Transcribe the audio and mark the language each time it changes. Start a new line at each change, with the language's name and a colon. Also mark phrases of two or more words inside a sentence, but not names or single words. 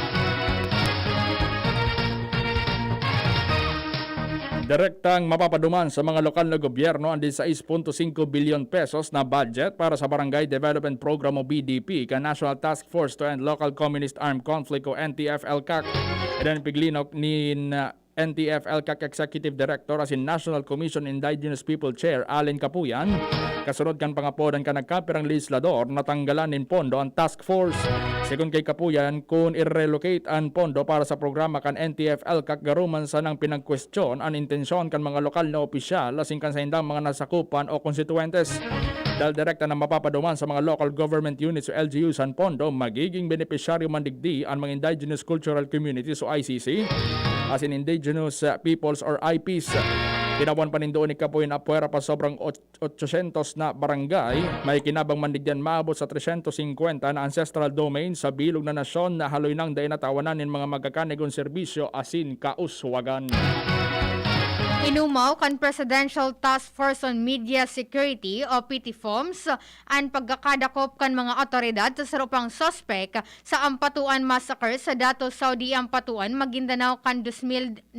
Bikol: Direktang mapapaduman sa mga lokal na gobyerno ang 16.5 billion pesos na budget para sa Barangay Development Program o BDP ka National Task Force to End Local Communist Armed Conflict o NTF-ELCAC. Ilan piglinok ni NTF-ELCAC Executive Director as in National Commission Indigenous People Chair Allen Capuyan. Kasunod kan pangapodan ka nagkapirang legislador natanggalan nin pondo ang task force. Sekund kay Capuyan, kung i-relocate ang pondo para sa programa kan NTF-ELCAC garuman sa nang pinagkwestiyon ang intensyon kan mga lokal na opisyal asing kan sa indang mga nasakupan o konstituentes. Dahil direkta na mapapaduman sa mga
English: local government units
Bikol: o LGUs ang pondo, magiging benepisyaryo mandigdi ang mga Indigenous Cultural Communities o ICC as in Indigenous Peoples or IPs. Kinabuan pa nindoon ni Capuyan na puwera pa sobrang 800 na barangay. May kinabang mandigyan maabot sa 350 na
English: ancestral domain
Bikol: sa bilog na nasyon na haloy nang dahi natawanan ng mga magkakanigong serbisyo asin kauswagan. Inumaw kan Presidential Task Force on Media Security o PTFOMS ang pagkakadakop kan mga otoridad sa sarupang sospek sa Ampatuan Massacre sa Dato Saudi Ampatuan, Maguindanao kan 2009.